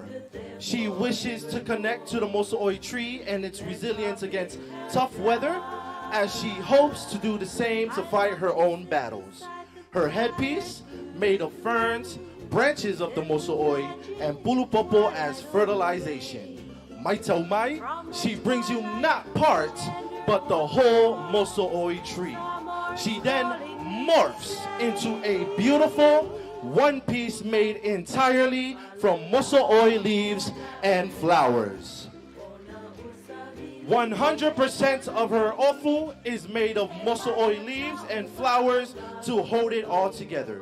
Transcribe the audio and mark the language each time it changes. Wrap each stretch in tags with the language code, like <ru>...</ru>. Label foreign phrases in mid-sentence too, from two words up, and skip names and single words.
<en>She wishes to connect to the moso'oi tree and its resilience against tough weather, as she hopes to do the same to fight her own battles. Her headpiece, made of ferns, branches of the moso'oi, and pulupopo as fertilization.</en> <sm>Mai tau mai,</sm> <en>she brings you not parts, but the whole moso'oi tree. She then morphs into a beautiful one piece made entirely from moso'oi leaves and flowers. 100% of her ofu is made of moso'oi leaves and flowers to hold it all together.</en>